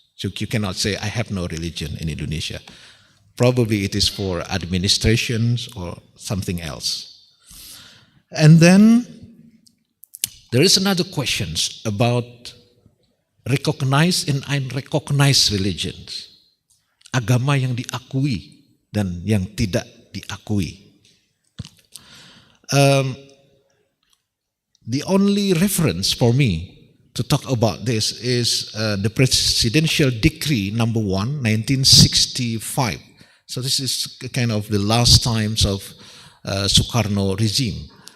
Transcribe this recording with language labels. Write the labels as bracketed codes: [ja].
[en] So you cannot say, I have no religion in Indonesia. Probably it is for administrations or something else. And then there is another question about recognized and unrecognized religions. [id] Agama yang diakui dan yang tidak diakui. [en] The only reference for me to talk about this is the Presidential Decree number 1, 1965. So this is kind of the last times of Sukarno regime.